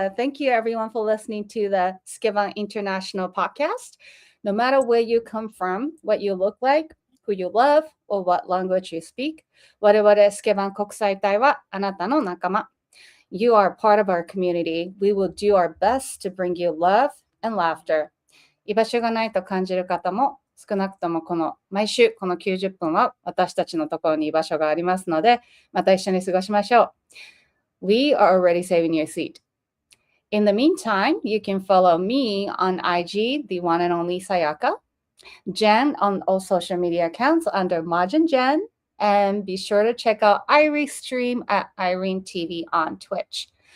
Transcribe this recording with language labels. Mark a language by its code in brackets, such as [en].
[en] Thank you everyone for listening to the Skivan International podcast. No matter where you come from, what you look like, who you love, or what language you speak, [ja] 我々スケバン国際隊はあなたの仲間。 [en] You are part of our community. We will do our best to bring you love and laughter. [ja] 居場所がないと感じる方も、少なくとも毎週この90分は私たちのところに居場所がありますので、また一緒に過ごしましょう。 [en] We are already saving your seat. In the meantime, you can follow me on IG, the one and only Sayaka, Jenn on all social media accounts under Majin Jenn, and be sure to check out Airi's stream at Irene TV on Twitch.